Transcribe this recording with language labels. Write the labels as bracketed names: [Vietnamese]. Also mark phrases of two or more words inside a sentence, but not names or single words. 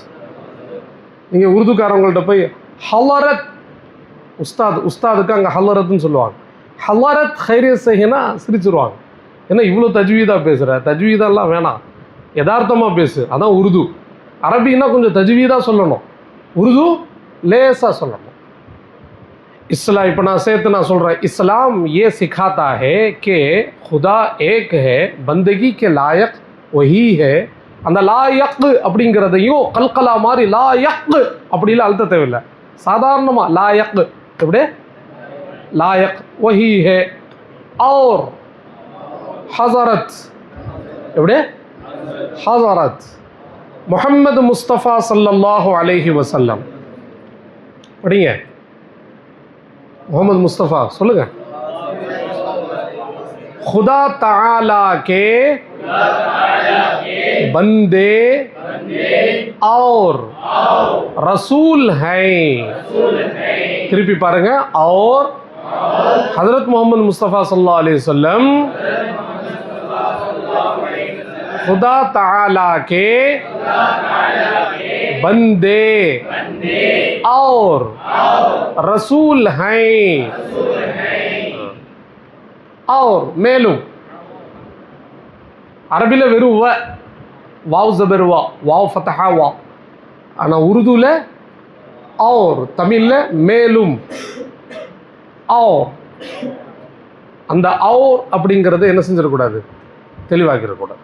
[Tamil] நீங்கள் உருதுக்காரங்கள்ட்ட போய் ஹலரத், உஸ்தாத், உஸ்தாதுக்கு அங்கே ஹலரத்னு சொல்லுவாங்க. ஹலரத் ஹைரியத் செய்யினா சிரிச்சிருவாங்க. ஏன்னா இவ்வளோ தஜ்வீதாக பேசுகிற, தஜ்வீதெல்லாம் வேணாம், யதார்த்தமாக பேசு, அதான் உருது. அரபின்னா கொஞ்சம் தஜ்வீதாக சொல்லணும், உருது லேசாக சொல்லணும். इस्लाम, இப்போ நான் சேர்த்து நான் சொல்கிறேன், [Hindi] इस्लाम ये सिखाता है कि खुदा एक है, बंदगी के लायक वही है. [Tamil] அந்த லாயக் அப்படிங்கிறதையும் கல்கலா மாதிரி லாயக் அப்படிலாம் அழுத்த தேவையில்லை. சாதாரணமாக லாயக் எப்படி? [Hindi] लायक वही है. [Tamil] और ஹஸரத் எப்படி? ஹஸரத். முஹம்மது முஸ்தபா [Arabic] صلى الله عليه وسلم [Tamil] படிங்க. मोहम्मद मुस्तफ़ा சொல்லுங்க. [Hindi] खुदा ताला के बंदे और रसूल हैं. [Tamil] திருப்பி பாருங்க. [Hindi] और हजरत मोहम्मद मुस्तफ़ा [Arabic] صلى الله عليه وسلم [Hindi] खुदा ताला के बंदे और रसूल हैं. [Tamil] और மேலும் அரபியில் வெறும் வ, வாவ் ஜபர் வா, வாவ் ஃபதஹா வா. ஆனால் உருதுவில் और, தமிழில் மேலும். और அந்த और அப்படிங்கிறது என்ன செஞ்சிடக்கூடாது, தெளிவாக்கிடக்கூடாது.